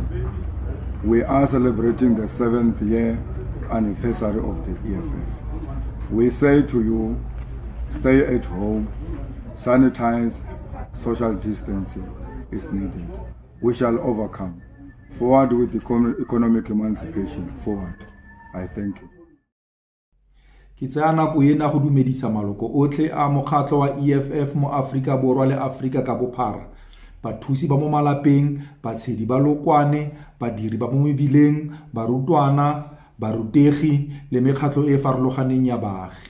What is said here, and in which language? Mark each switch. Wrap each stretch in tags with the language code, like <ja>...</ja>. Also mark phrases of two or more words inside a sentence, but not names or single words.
<en>We are celebrating the 7th year anniversary of the EFF. We say to you, stay at home, sanitize, social distancing is needed. We shall overcome. Forward with economic emancipation, forward. I thank you.</en> <tn>Ke tsaya nako ena go dumedisa maloko otlhe a mokgatlo wa EFF mo Afrika Borwa le Afrika ka bophara, bathusi ba mo malapeng, batshedi ba lokwane, badiri ba mo mebileng, barutwana, barutegi le mekgatlo e farologaneng ya baagi.</tn>